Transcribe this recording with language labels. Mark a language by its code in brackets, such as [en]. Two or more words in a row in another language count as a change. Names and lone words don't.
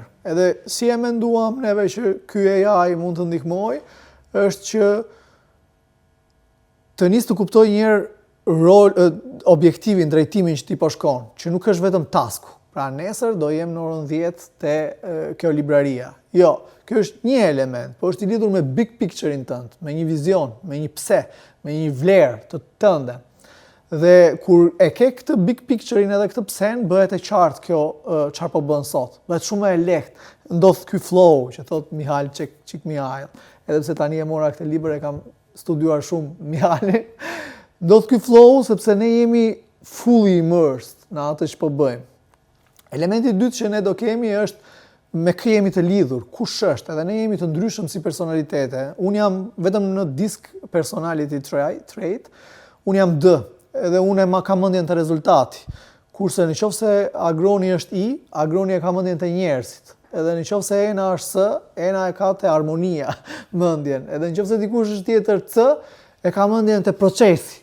[sq] Edhe si e menduam neve që ky AI mund të ndihmojë, është që të nisë të kuptoj njërë objektivin, drejtimin që ti po shkon, që nuk është vetëm tasku. Pra nesër do jem në orën 10 te kjo libraria. Jo, kjo është një element, po është i lidhur me [en] big picture- [sq] in tënd, me një vizion, me një pse, me një vlerë të tënde. Dhe kur e ke këtë [en] big picture- [sq] in edhe këtë psen, bëhet e qartë kjo çfarë po bën sot. Bëhet shumë e lehtë. Ndodh ky flow që thot Mihal Çik Mihail. Edhe pse tani e mora këtë libër e kam studiuar shumë Mihalin. Ndodh ky flow sepse ne jemi [en] fully immersed [sq] në atë që po bëjmë. Elementi i dytë që ne do kemi është me kë jemi të lidhur, kush është, edhe ne jemi të ndryshëm si personalitete. Unë jam vetëm në [en] disk personality trait, [sq] unë jam D, edhe unë ma kam mendjen të rezultati. Kurse në qoftë se agroni është I, agroni e ka mendjen të njerëzit. Edhe në qoftë se Ena është S, Ena e ka të harmonia mendjen. Edhe në qoftë se dikush është tjetër C, e ka mendjen të procesi.